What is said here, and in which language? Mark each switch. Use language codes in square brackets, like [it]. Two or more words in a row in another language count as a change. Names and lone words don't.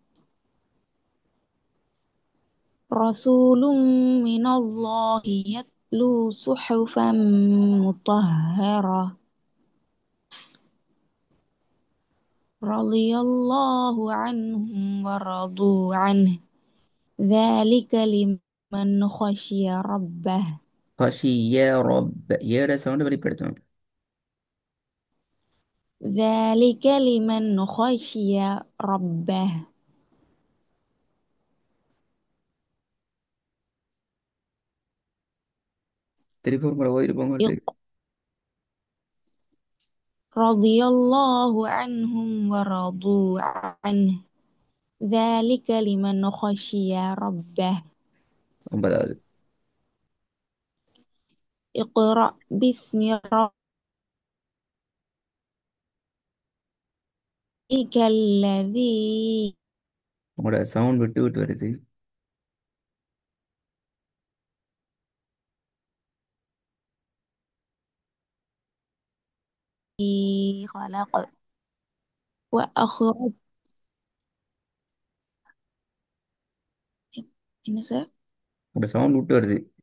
[ar] رسول من الله يتلو صحفا مطهرة. رضي الله عنهم ورضوا عنه. ذلك لمن خشي ربه. خشية رب [ta] ஏட சவுண்ட் வெளிப்படுத்தணும். [ar] ذلك لمن خشي ربه. [ta] திருப்பி ஒரு முறை ஓதிட்டு போங்க. [ar] رضي الله عنهم ورضوا عنه. ذلك لمن خشي ربه. [ta] ஒன்பதாவது. [ar] اقرأ باسم ربك الذي [ta] உங்களோட சவுண்ட் விட்டு விட்டு வருது. [ar] خلق. وأخرج إن [ta] உங்களோட சவுண்ட் விட்டு வருது.